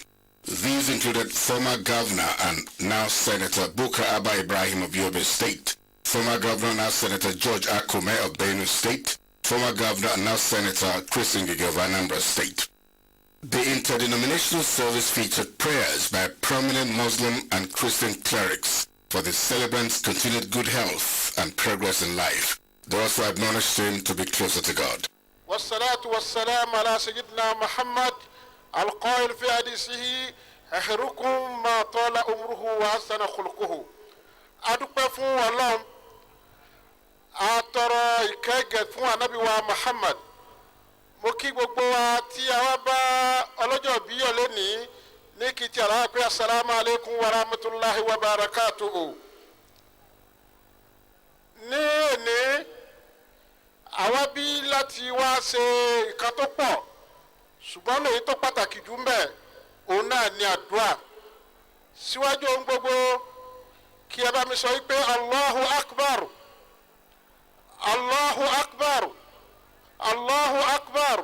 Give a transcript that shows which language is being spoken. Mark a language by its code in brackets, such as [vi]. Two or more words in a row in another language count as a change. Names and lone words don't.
[en] These included former Governor and now Senator Bukar Abba Ibrahim of Yobe State, former Governor and now Senator George Akume of Benue State, former Governor and now Senator Chris Ngige of Anambra State. The interdenominational service featured prayers by prominent Muslim and Christian clerics for the celebrant's continued good health and progress in life. They also admonished him to be closer to God. [ar] والصلاة والسلام على سيدنا محمد القائل في حديثه خيركم ما طال عمره وحسن خلقه. [yo] adúpẹ́ fún Ọlọ́run atọrọ ìkẹ́gẹ́ fún Ànábì wa Muhammad. Mo kí gbogbo wa tí a wá bá ọlọ́jọ́ bí yọ̀ lónìí ní kí tí ara pé [ar] السلام عليكم ورحمة الله وبركاته. [yo] Ní òní àwa bí láti wá ṣe nǹkan tó pọ̀, ṣùgbọ́n èyí tó pàtàkì jù ńbẹ̀ òun náà ni àdúrà. Síwájú ohun gbogbo kí ẹ bá mi sọ wípé [ar] الله أكبر الله أكبر الله أكبر.